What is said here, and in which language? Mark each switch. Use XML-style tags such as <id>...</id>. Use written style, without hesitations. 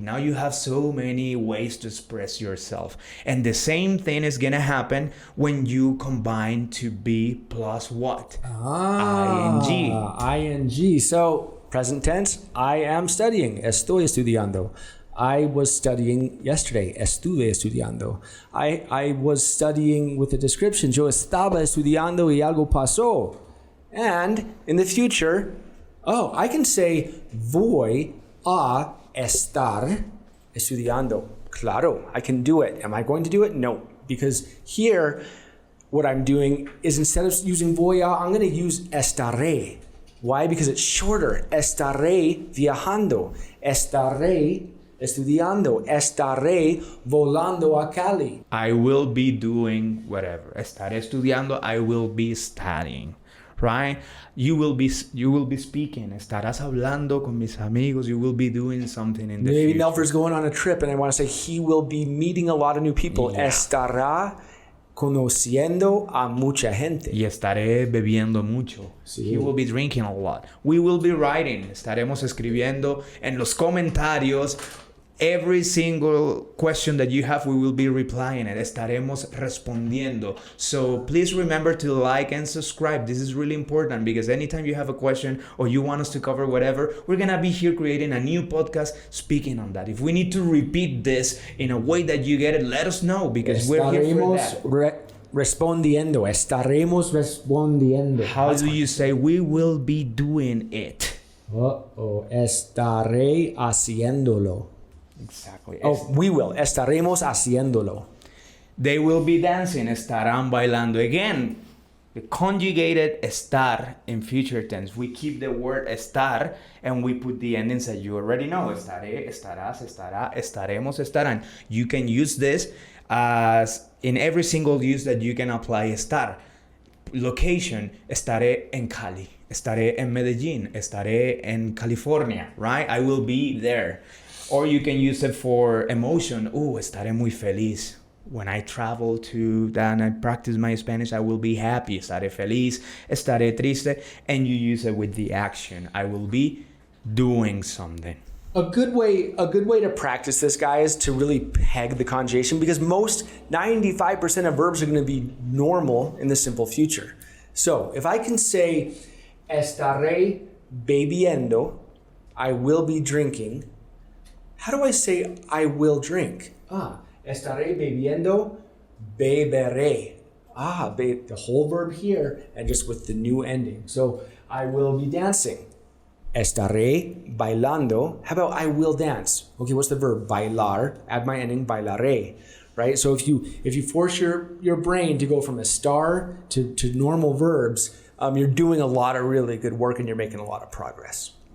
<en>Now you have so many ways to express yourself. And the same thing is gonna happen when you combine to be plus what? ing. ing. So present tense, I am studying.</en> <es>Estoy estudiando.</es> <en>I was studying yesterday.</en> <es>Estuve estudiando.</es> <en>I was studying with the description.</en> <es>Yo estaba estudiando y algo pasó.</es> <en>And in the future, I can say</en> <es>voy a estar estudiando.</es> <en>Claro, I can do it. Am I going to do it? No. Because here, what I'm doing is instead of using voy a, I'm going to use estaré. Why? Because it's shorter.</en> <es>Estaré viajando. Estaré estudiando. Estaré volando a Cali.</es> <en>I will be doing whatever.</en> <es>Estaré estudiando.</es> <en>I will be studying. Right? You will be speaking.</en> <es>Estarás hablando con mis amigos.</es> <en>You will be doing something in the future. Maybe Nelfer's going on a trip and I want to say he will be meeting a lot of new people. Yeah.</en> <es>Estará conociendo a mucha gente. Y estaré bebiendo mucho. Sí.</es> <en>He will be drinking a lot. We will be writing.</en> <es>Estaremos escribiendo en los comentarios.</es> <en>Every single question that you have, we will be replying it.</en> <es>Estaremos respondiendo.</es> <en>So please remember to like and subscribe. This is really important because anytime you have a question or you want us to cover whatever, we're going to be here creating a new podcast speaking on that. If we need to repeat this in a way that you get it, let us know because we're here for that.</en> <es>Respondiendo. Estaremos respondiendo.</es> <en>How do you say we will be doing it?</en> <es>Estaré haciéndolo.</es> <en>Exactly. We will.</en> <es>Estaremos haciéndolo.</es> <en>They will be dancing.</en> <es>Estarán bailando.</es> <en>Again, the conjugated estar in future tense. We keep the word estar and we put the endings that you already know.</en> <es>Estaré, estarás, estará, estaremos, estarán.</es> <en>You can use this as in every single use that you can apply estar.</en> <es>Location, estaré en Cali. Estaré en Medellín. Estaré en California,</es> <en>right? I will be there. Or you can use it for emotion.</en> <es>Estaré muy feliz.</es> <en>When I travel to that and I practice my Spanish, I will be happy.</en> <es>Estaré feliz. Estaré triste.</es> <en>And you use it with the action. I will be doing something. A good way to practice this, guys, to really peg the conjugation because most 95% of verbs are going to be normal in the simple future. So if I can say</en> <es>estaré bebiendo,</es> <en>I will be drinking. How do I say I will drink?</en> <es>Estaré bebiendo, beberé.</es> <en>The whole verb here and just with the new ending. So I will be dancing.</en> <es>Estaré bailando.</es> <en>How about I will dance? Okay, what's the verb? Bailar. Add my ending, bailaré. Right? So if you force your brain to go from estar to normal verbs, you're doing a lot of really good work and you're making a lot of progress.</en>